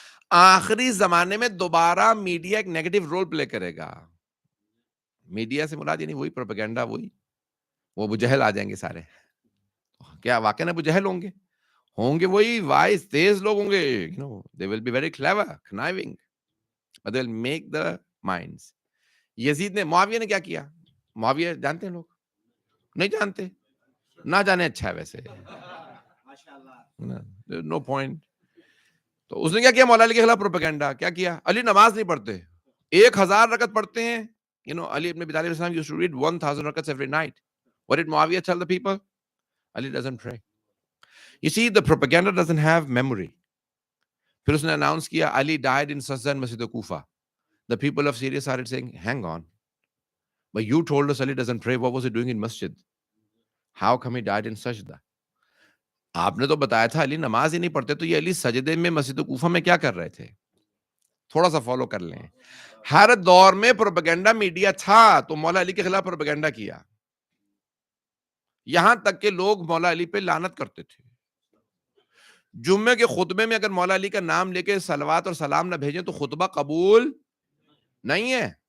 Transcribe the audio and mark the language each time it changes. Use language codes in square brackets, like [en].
[ur] آخری زمانے میں دوبارہ میڈیا ایک نیگیٹو رول پلے کرے گا۔ میڈیا سے مراد یعنی وہی پروپیگنڈا، وہی وہ ابو جہل آ جائیں گے سارے۔ کیا واقعی ابو جہل ہوں گے وہی وائز تیز لوگ ہوں گے، [en] they will be very clever, conniving, but they'll make the minds۔ [ur] یزید نے، معاویہ نے کیا کیا؟ معاویہ جانتے ہیں لوگ؟ نہیں جانتے، نہ جانے اچھا ہے ویسے، نو پوائنٹ۔ تو اس نے کیا کیا؟ مولا علی کے خلاف پروپیگنڈا۔ کیا کیا؟ علی نماز نہیں پڑھتے، 1000 رکعت پڑھتے ہیں۔ [en] Ali ibn Abi Talib used to read 1000 rakats every night. What did Muawiyah tell the people? Ali doesn't pray. You see, the propaganda doesn't have memory. [ur] پھر اس نے announce کیا [en] Ali died in Sajda in Masjid Kufa. The people of Syria started saying, hang on, but you told us Ali doesn't pray. What was he doing in Masjid? How come he died in Sajda? [ur] آپ نے تو بتایا تھا علی نماز ہی نہیں پڑھتے، تو یہ علی سجدے میں مسجد کوفہ میں کیا کر رہے تھے؟ تھوڑا سا فالو کر لیں۔ ہر دور میں پروپیگنڈا میڈیا تھا، تو مولا علی کے خلاف پروپیگنڈا کیا، یہاں تک کہ لوگ مولا علی پہ لعنت کرتے تھے۔ جمعے کے خطبے میں اگر مولا علی کا نام لے کے صلوات اور سلام نہ بھیجیں تو خطبہ قبول نہیں ہے۔